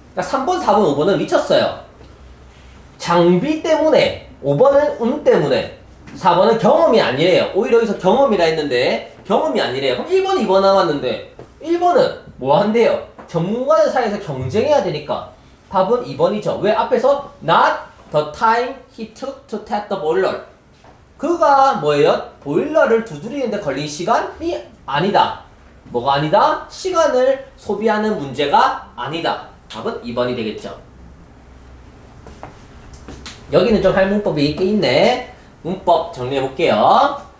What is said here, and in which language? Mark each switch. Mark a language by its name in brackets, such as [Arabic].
[Korean] 그러니까 3번, 4번, 5번은 미쳤어요. 장비 때문에. 5번은 운 때문에. 4번은 경험이 아니래요. 오히려 여기서 경험이라 했는데 경험이 아니래요. 그럼 1번, 2번 남았는데 1번은 뭐 한대요? 전문가들 사이에서 경쟁해야 되니까 답은 2번이죠. 왜? 앞에서 [English] not the time he took to test the boiler. [Korean] 그가 뭐예요? 보일러를 두드리는데 걸린 시간이 아니다. 뭐가 아니다? 시간을 소비하는 문제가 아니다. 답은 2번이 되겠죠. 여기는 좀 할 문법이 꽤 있네. 문법 정리해 볼게요.